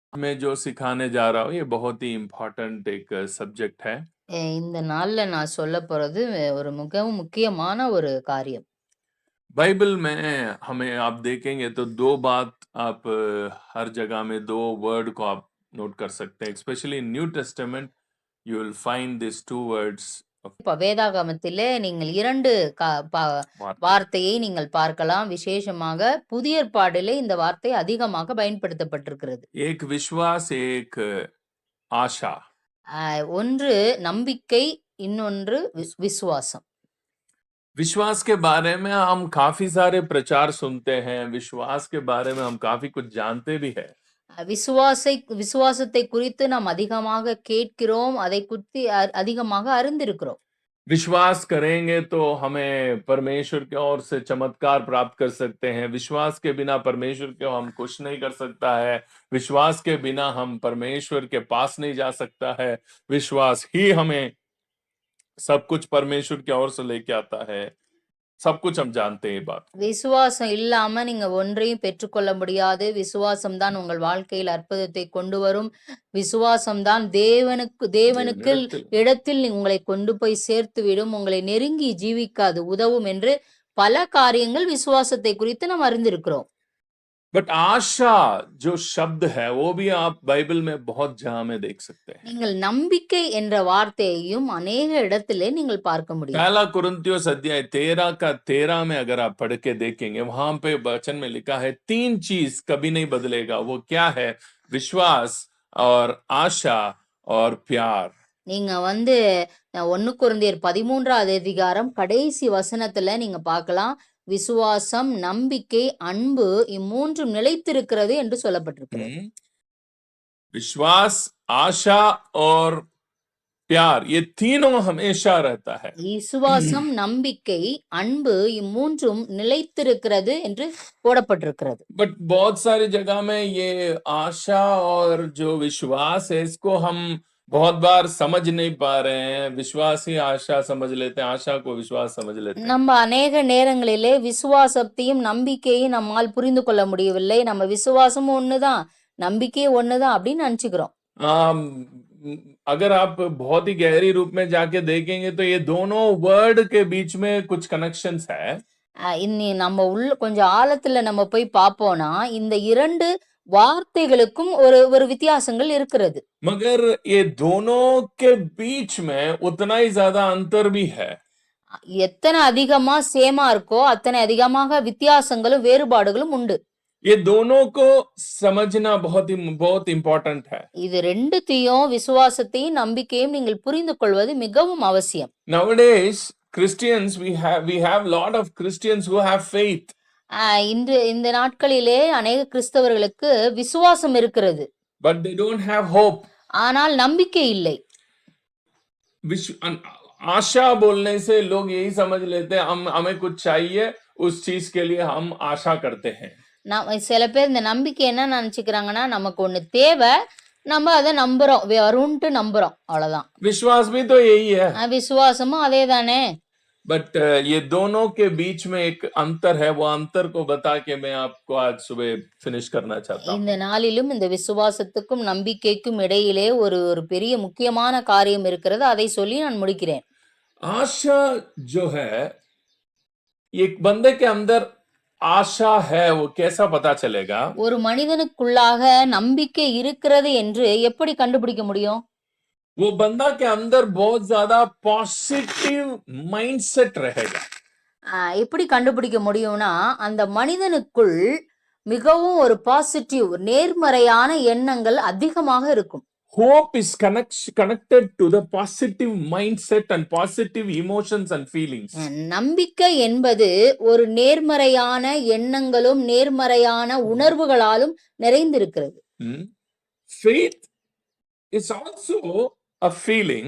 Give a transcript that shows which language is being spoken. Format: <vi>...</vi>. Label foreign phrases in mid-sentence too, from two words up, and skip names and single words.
<hi>मैं जो सिखाने जा रहा हूँ ये बहुत ही इम्पोर्टेंट एक सब्जेक्ट है।</hi> <ta>இந்த நாள்ல நான் சொல்லப் போறது ஒரு மிகவும் முக்கியமான ஒரு காரியம்.</ta> <hi>बाइबल में हमें आप देखेंगे तो 2 बात आप हर जगह में 2 वर्ड को आप नोट कर सकते हैं।</hi> <en>specially in New Testament you will find this 2 words of</en> <ta>இப்ப வேதாகமத்திலே நீங்கள் 2 वार्ते। வார்த்தையை நீங்கள் பார்க்கலாம். விசேஷமாக புதிய ஏற்பாடிலே இந்த வார்த்தை அதிகமாக பயன்படுத்தப்பட்டிருக்கிறது.</ta> <hi>एक विश्वास, एक आशा।</hi> <ta>ஒன்று நம்பிக்கை, இன்னொன்று விசுவாசம்.</ta> <hi>विश्वास के बारे में हम काफी सारे प्रचार सुनते हैं। विश्वास के बारे में हम काफी कुछ जानते भी हैं।</hi> <ta>விசுவாசத்தை குறித்து நாம் அதிகமாக கேட்கிறோம். அதை குறித்து அதிகமாக அறிந்திருக்கிறோம்.</ta> <hi>विश्वास करेंगे तो हमें परमेश्वर की ओर से चमत्कार प्राप्त कर सकते हैं। विश्वास के बिना परमेश्वर को हम खुश नहीं कर सकता है। विश्वास के बिना हम परमेश्वर के पास नहीं जा सकता है। विश्वास ही हमें सब कुछ परमेश्वर की ओर से लेके आता है। सब कुछ हम जानते हैं ये बात।</hi> <ta>விசுவாசம் இல்லாம நீங்க ஒன்றையும் பெற்றுக்கொள்ள முடியாது. விசுவாசம் தான் உங்கள் வாழ்க்கையில் அற்புதத்தை கொண்டு வரும். விசுவாசம் தான் தேவனுக்கு இடத்தில் உங்களை கொண்டு போய் சேர்த்துவிடும். உங்களை நெருங்கி ஜீவிக்காது உதவும் என்று பல காரியங்கள் விசுவாசத்தை குறித்து நாம் அறிந்திருக்கிறோம்.</ta> <hi>बट आशा जो शब्द है वो भी आप बाइबल में बहुत जगह में देख सकते हैं।</hi> <ta>நீங்கள் நம்பிக்கை என்ற வார்த்தையையும் अनेक இடத்திலே நீங்கள் பார்க்க முடியும்.</ta> <hi>पहला कुरिन्थियोस अध्याय 13 का 13 में अगर आप पढ़ के देखेंगे वहां पे वचन में लिखा है 3 चीज कभी नहीं बदलेगा। वो क्या है? विश्वास और आशा और प्यार।</hi> <ta>நீங்க 1 கொரிந்தியர் 13வது அதிகாரம் கடைசி வசனத்துல நீங்க பார்க்கலாம். விசுவாசம், நம்பிக்கை, அன்பு இம்மூன்றும் நிலைத்திருக்கிறது என்று சொல்லப்பட்டிருக்கிறது.</ta> <hi>विश्वास, आशा और प्यार ये तीनों हमेशा रहता है।</hi> <ta>விசுவாசம், நம்பிக்கை, அன்பு இம்மூன்றும் நிலைத்திருக்கிறது என்று போடப்பட்டிருக்கிறது.</ta> <hi>बट बहुत सारी जगह में ये आशा और जो विश्वास है इसको हम बहुत बार समझ नहीं पा रहे हैं। विश्वास ही आशा समझ लेते हैं, आशा को विश्वास समझ लेते हैं।</hi> <ta>நம்ம अनेक நேரங்களிலே விசுவாசத்தையும் நம்பிக்கையும் நம்மால் புரிந்து கொள்ள முடியவில்லை. நம்ம விசுவாசம் ஒண்ணுதான், நம்பிக்கை ஒண்ணுதான் அப்படின்னு நினைச்சுக்கிறோம்.</ta> <hi>अगर आप बहुत ही गहरी रूप में जाके देखेंगे तो ये दोनों वर्ड के बीच में कुछ कनेक्शंस है।</hi> <ta>இன்னி நம்ம கொஞ்சம் ஆழத்துல நம்ம போய் பார்ப்போம்னா இந்த 2 வார்த்தைகளுக்கும் ஒரு வித்தியாசங்கள் இருக்கிறது.</ta> <hi>मगर ये दोनों के बीच में उतना ही ज्यादा अंतर भी है।</hi> <ta>எத்தனை அதிகமா சேமா இருக்கோ அத்தனை அதிகமாக வித்தியாசங்களும் வேறுபாடுகளும் உண்டு.</ta> <hi>ये दोनों को समझना बहुत इम्पोर्टेंट है।</hi> <ta>இது ரெண்டுத்தையும் விசுவாசத்தையும் நம்பிக்கையும் நீங்கள் புரிந்து கொள்வது மிகவும் அவசியம்.</ta> <en>Nowadays Christians we have lot of Christians who have faith.</en> <ta>இந்த நாட்களிலே अनेक கிறிஸ்தவர்களுக்கு விசுவாசம் இருக்கிறது.</ta> <en>But they don't have hope.</en> <ta>ஆனால் நம்பிக்கை இல்லை.</ta> <hi>आशा बोलने से लोग यही समझ लेते हैं हमें कुछ चाहिए उस चीज के लिए हम आशा करते हैं।</hi> <ta>சில பேர் இந்த நம்பிக்கை என்ன நினைச்சுக்கிறாங்கன்னா நமக்கு ஒண்ணு தேவை, நம்ம அதை நம்புறோம், வரும்ட்டு நம்புறோம், அவ்வளவுதான்.</ta> <hi>विश्वास भी तो यही है।</hi> <ta>விசுவாசமும் அதே தானே.</ta> <hi>बट ये दोनों के बीच में एक अंतर है। वो अंतर को बता के मैं आपको आज सुबह फिनिश करना चाहता हूँ।</hi> <ta>இந்த நாளிலும் இந்த விசுவாசத்துக்கும் நம்பிக்கைக்கும் இடையிலே ஒரு பெரிய முக்கியமான காரியம் இருக்கிறது. அதை சொல்லி நான் முடிக்கிறேன்.</ta> <hi>आशा जो है एक बंदे के अंदर आशा है वो कैसा पता चलेगा?</hi> <ta>ஒரு மனிதனுக்குள்ளாக நம்பிக்கை இருக்கிறது என்று எப்படி கண்டுபிடிக்க முடியும்?</ta> <hi>वो बंदा के अंदर बहुत ज्यादा</hi> <en>positive mindset</en> <hi>रहेगा।</hi> <ta>எப்படி கண்டுபிடிக்க முடியும்னா அந்த மனிதனுக்குள் மிகவும் ஒரு பாசிட்டிவ் நேர்மறையான எண்ணங்கள் அதிகமாக இருக்கும்.</ta> <en>Hope is connected to the positive mindset and positive emotions and feelings.</en> <ta>நம்பிக்கை என்பது ஒரு நேர்மறையான எண்ணங்களும் நேர்மறையான உணர்வுகளாலும் நிறைந்திருக்கிறது.</ta> <en>Faith is also a feeling.</en>